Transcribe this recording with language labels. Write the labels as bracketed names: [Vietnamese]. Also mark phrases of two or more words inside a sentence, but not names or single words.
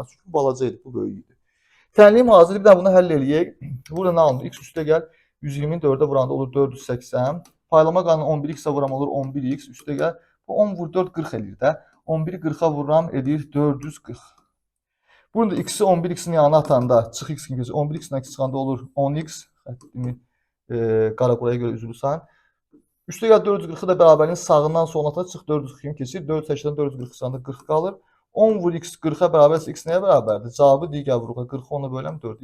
[Azerbaijani] Çünki balaca idi, bu böyük idi. Tənlim hazırdır. Bir də bunu həll eləyək. Burada nə alınır? X üstə gəl. 120-ni 4-ə vuranda olur 480. Paylama qanunu 11x-ə vuram olur 11x. Üstə gəl. Bu 10 vur 4 40 eləyir də. 11-i 40-a vuram edir 440. Burada x-i 11x-in yanına atanda çıx x kimi keçir. 11x-dən çıxanda olur 10x. Xəttimi qara quraya görə üzülürsən. Üstə gəl 440-ı da bərabərliyin sağından soluna atır. Çıx 440 kimi keçir. 480-dən 440 çıxanda 40 qalır. 10 vur x 40-a bərabərsə x nəyə bərabərdir? Cavabı digər vuruğa 40 10-a böləm 4.